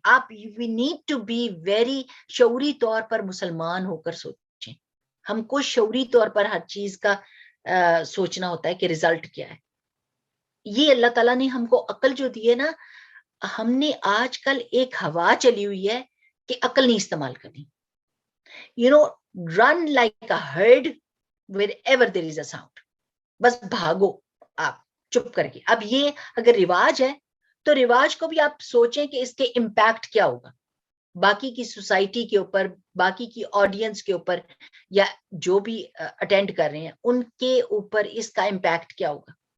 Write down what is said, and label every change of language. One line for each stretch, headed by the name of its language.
Urdu: آپ
English: we need to be very
Urdu: شعوری طور پر مسلمان ہو کر سوچیں. ہم کو شعوری طور پر ہر چیز کا سوچنا ہوتا ہے کہ ریزلٹ کیا ہے. یہ اللہ تعالیٰ نے ہم کو عقل جو دی ہے نا، ہم نے آج کل ایک ہوا چلی ہوئی ہے کہ عقل نہیں استعمال کرنی.
English: run like a herd wherever there is a sound.
Urdu: بس بھاگو آپ چپ کر کے. اب یہ اگر رواج ہے تو رواج کو بھی آپ سوچیں کہ اس کے امپیکٹ کیا ہوگا باقی کی سوسائٹی کے اوپر، باقی کی آڈینس کے اوپر، یا جو بھی اٹینڈ کر رہے ہیں ان کے اوپر اس کا امپیکٹ کیا ہوگا.